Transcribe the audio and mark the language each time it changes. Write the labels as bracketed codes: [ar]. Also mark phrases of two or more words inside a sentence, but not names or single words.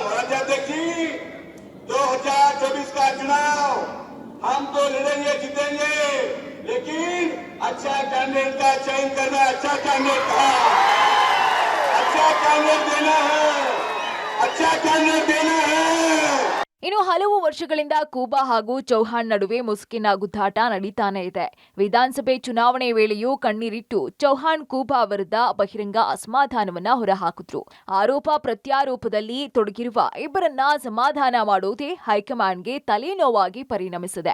[hi] राज्याध्यक्ष जी, 2024 का चुनाव हम तो लड़ेंगे, जीतेंगे, लेकिन अच्छा कैंडिडेट का चयन करना, अच्छा कैंडिडेट देना है, अच्छा कैंडिडेट देना है। [kn] ಇನ್ನು ಹಲವು ವರ್ಷಗಳಿಂದ ಖೂಬಾ ಹಾಗೂ ಚೌಹಾಣ್ ನಡುವೆ ಮುಸುಕಿನ ಗುದ್ದಾಟ ನಡೀತಾನೆ ಇದೆ. ವಿಧಾನಸಭೆ ಚುನಾವಣೆ ವೇಳೆಯೂ ಕಣ್ಣೀರಿಟ್ಟು ಚೌಹಾಣ್ ಖೂಬಾ ವಿರುದ್ಧ ಬಹಿರಂಗ ಅಸಮಾಧಾನವನ್ನ ಹೊರಹಾಕಿದ್ರು. ಆರೋಪ ಪ್ರತ್ಯಾರೋಪದಲ್ಲಿ ತೊಡಗಿರುವ ಇಬ್ಬರನ್ನ ಸಮಾಧಾನ ಮಾಡುವುದೇ ಹೈಕಮಾಂಡ್ಗೆ ತಲೆನೋವಾಗಿ ಪರಿಣಮಿಸಿದೆ.